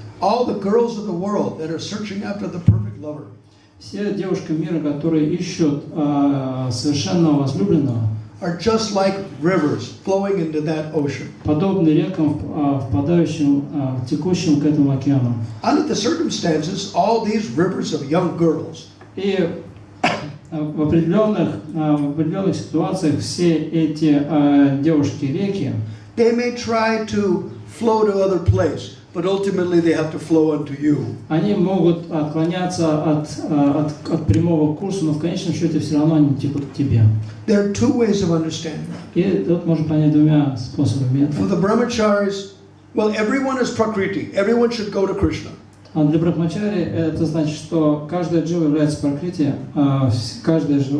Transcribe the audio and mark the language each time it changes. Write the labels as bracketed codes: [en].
[en] All the girls of the world that are searching after the perfect lover. [ru] Все девушки мира, которые ищут совершенного возлюбленного, [en] are just like rivers flowing into that ocean. [ru] подобны рекам, впадающим, текущим к этому океану. [en] Under the circumstances, all these rivers of young girls [ru] И в определенных ситуациях все эти девушки-реки, [en] they may try to flow to other place, but ultimately they have to flow unto you. [ru] они могут отклоняться от прямого курса, но в конечном счете все равно они текут к тебе. [en] There are two ways of understanding that. [ru] И тут можно понять двумя способами. [en] For the brahmacharis, well, everyone is prakriti. Everyone should go to Krishna. [ru] А для брахмачари это значит, что каждая джива является пракрити, каждая